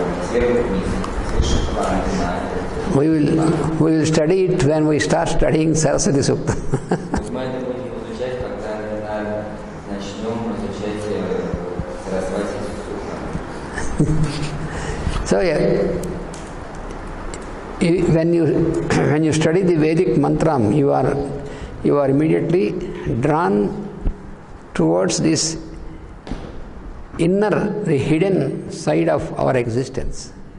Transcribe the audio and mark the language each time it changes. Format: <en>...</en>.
<ru>Сверху вниз, с высших планов на этот.</ru> <en>We will study it when we start studying Saraswati Sukta.</en> <ru>Мы это будем изучать, когда начнем изучать Сарасвати Сукта.</ru> <en>So when you study the Vedic mantram, you are immediately drawn towards this inner, the hidden side of our existence.</en>